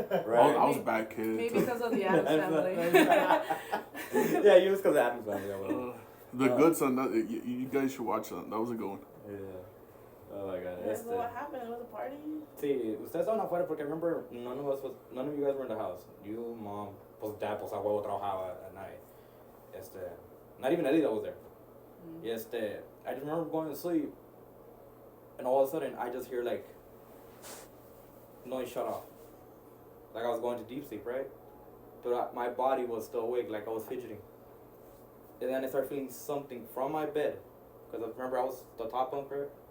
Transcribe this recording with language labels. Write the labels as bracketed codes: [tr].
[en] I was a bad kid. Maybe because of the Addams family. Yeah, you was because of Adam's family. Yeah, well. The Good Son. You guys should watch that. That was a good one. Yeah. Oh my god. Yeah, so what happened? It was a party? [es] Sí, ustedes estaban afuera porque [en] I remember none of you guys were in the house. You, mom, pues dad, [es] pues a huevo trabajaba [en] at night. Not even Elida was there. Mm. I just remember going to sleep, and all of a sudden I just hear like noise shut off. Like I was going to deep sleep, right? But my body was still awake, like I was fidgeting. And then I started feeling something from my bed, because I remember I was the top bunk, right?